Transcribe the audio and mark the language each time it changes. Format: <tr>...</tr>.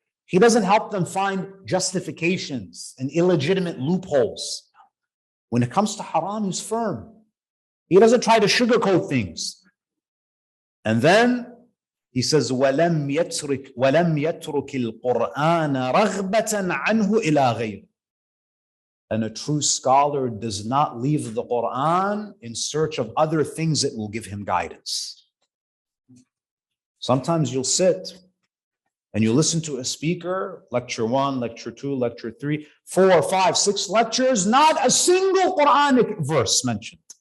<en>He doesn't help them find justifications and illegitimate loopholes. When it comes to haram, he's firm. He doesn't try to sugarcoat things. And then he says,</en> <ar>وَلَمْ يَتْرُكِ الْقُرْآنَ رَغْبَةً عَنْهُ إِلَىٰ غَيْرِ.</ar> <en>And a true scholar does not leave the Quran in search of other things that will give him guidance. Sometimes you'll sit and you listen to a speaker, lecture 1, lecture 2, lecture 3, 4, 5, 6 lectures, not a single Quranic verse mentioned.</en>